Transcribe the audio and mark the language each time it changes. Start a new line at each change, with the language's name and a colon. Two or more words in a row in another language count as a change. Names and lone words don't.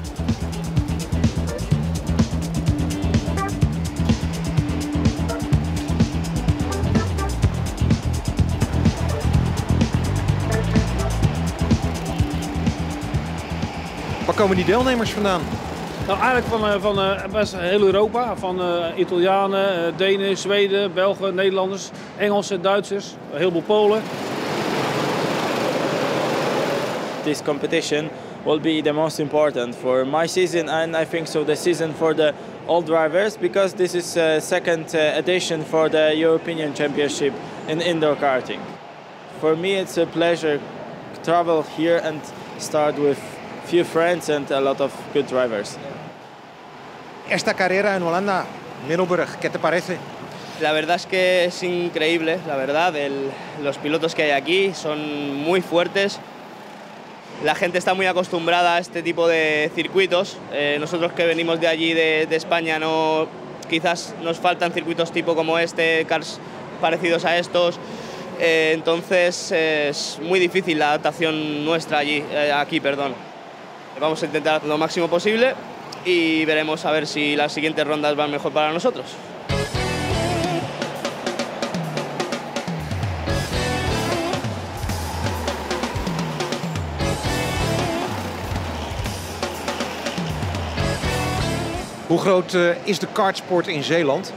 Dutch: Waar komen die deelnemers vandaan? Nou, eigenlijk van best heel Europa. Van Italianen, Denen, Zweden, Belgen, Nederlanders, Engelsen, Duitsers, een heleboel Polen.
English: This competition will be the most important for my season and I think so the season for the all drivers because this is second edition for the European Championship in indoor karting. For me it's a pleasure to travel here and start with few friends and a lot of good drivers.
Spanish: Esta carrera en Holanda, Middelburg, ¿qué te parece? La verdad es que es increíble, la verdad. Los pilotos que hay aquí son muy fuertes. La gente está muy acostumbrada a este tipo de circuitos. Nosotros que venimos de allí, de España, quizás nos faltan circuitos tipo como este, cars parecidos a estos. Entonces es muy difícil la adaptación nuestra aquí. Vamos a intentar lo máximo posible y veremos a ver si las siguientes rondas van mejor para nosotros.
Dutch: Hoe groot is de kartsport in Zeeland?